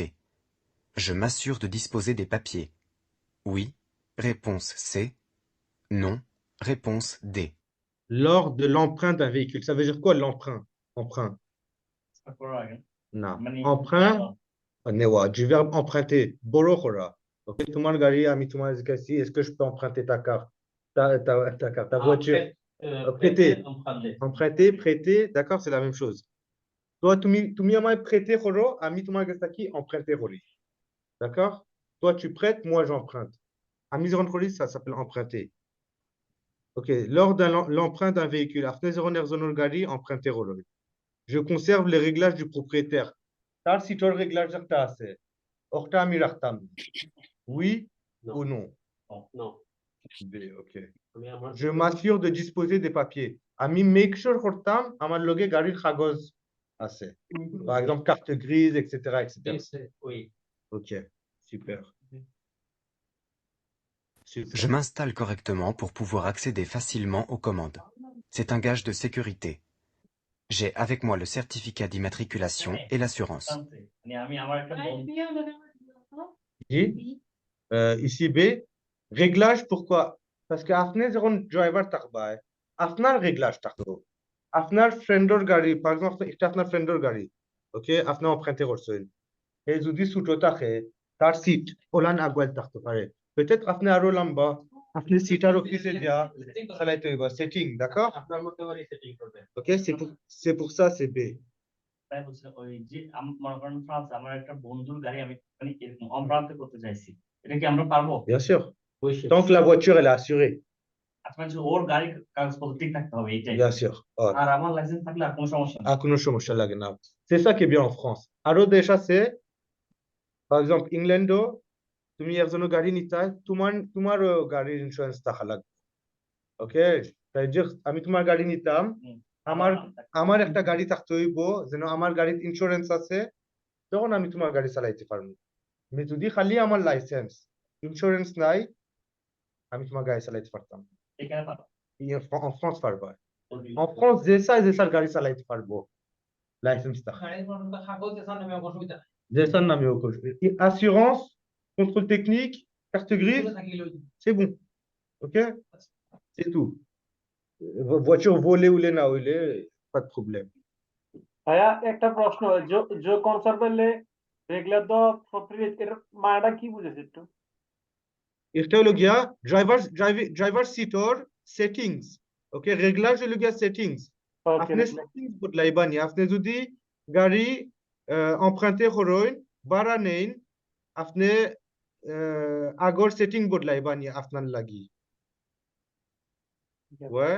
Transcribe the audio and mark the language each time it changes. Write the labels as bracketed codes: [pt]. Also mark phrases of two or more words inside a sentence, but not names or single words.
[fr] Je m'assure de disposer des papiers. Oui. Réponse C. Non. Réponse D. Lors de l'emprunt d'un véhicule ça veut dire quoi l'emprunt emprunt non emprunt du verbe emprunter borrow kora ok [syl] তোমার গাড়ি আমি তোমার [fr] কাছে est-ce que je peux emprunter ta carte ta carte ta voiture prêter emprunter prêter d'accord c'est la même chose toi [syl] তুমি আমায় [fr] prêter [syl] করো আমি তোমার কাছে কি [fr] emprunter করি d'accord toi tu prêtes moi j'emprunte [syl] আমি যখন করি [fr] ça s'appelle emprunter ok lors de l'emprunt d'un véhicule après gari emprunter holo je conserve les réglages du propriétaire [syl] তার সিটোর রেগুলার একটা আছে ওটা আমি রাখতাম [fr] oui ou non non B ok je m'assure de disposer des papiers [syl] আমি make sure করতাম আমার লগে গাড়ির কাগজ আছে [fr] par exemple carte grise etc etc oui ok super Je m'installe correctement pour pouvoir accéder facilement aux commandes. C'est un gage de sécurité. J'ai avec moi le certificat d'immatriculation et l'assurance. Ici B réglage pourquoi parce que [syl] আপনি যখন ড্রাইভার থাকবাই আপনার রেগলাজ থাকতো আপনার ফ্রেন্ডর গাড়ি [fr] par exemple [syl] এটা আপনার ফ্রেন্ডর গাড়ি ওকে আপনি emprunter করছেন এই যদি ছোট থাকে তার সিট ওলান আগুয়াল থাকতে পারে peut-être আপনি আরো লম্বা আপনি সিটার অফিসে যা চালাইতে হইবা সেটিং d'accord আপনার মতো করে সেটিং করবে [fr] ok c'est pour ça c'est B [syl] তাই বলছে ওই যে মনে করেন ফ্রান্স আমার একটা বন্ধুর গাড়ি আমি মানে এরকম অম্প্রান্তে করতে চাইছি এটা কি আমরা পারবো [fr] bien sûr tant que la voiture elle est assurée [syl] আচ্ছা ওর গাড়ির কাগজপত্র ঠিক থাকতে হবে এইটাই [fr] bien sûr [syl] আর আমার লাইসেন্স থাকলে আর কোনো সমস্যা নেই কোনো সমস্যা লাগে না [fr] c'est ça qui est bien en France [syl] আরো দেশ আছে [fr] par exemple [syl] ইংল্যান্ডও তুমি একজনের গাড়ি নিতে তোমার গাড়ির ইন্স্যুরেন্স থাকা লাগবে ওকে তাই যে আমি তোমার গাড়ি নিতাম আমার একটা গাড়ি থাকতে হইব যেন আমার গাড়ির ইন্স্যুরেন্স আছে তখন আমি তোমার গাড়ি চালাইতে পারবো আমি যদি খালি আমার লাইসেন্স ইন্স্যুরেন্স নাই আমি তোমার গাড়ি চালাইতে পারতাম [fr] en France [syl] পারবা [fr] en France [syl] যেসার গাড়ি চালাইতে পারবো লাইসেন্স থাকা যেসার নামেও করবে [fr] assurance contrôle technique carte grise c'est bon ok c'est tout voiture volée ou [syl] না হইলে [fr] pas de problème [syl] ভাইয়া একটা প্রশ্ন যে কনসার্ভেলে রেগুলার দ প্রোপ্রিয়েটার মাটা কি বুঝেছে একটু এটা হলো গিয়া ড্রাইভার সিটর সেটিংস ওকে রেগুলার হলো গিয়া সেটিংস আপনি সেটিংস বদলাইবা নি আপনি যদি গাড়ি emprunté করেন ভাড়া নেন আপনি আগর সেটিং বদলাইবা নি আপনার লাগি ouais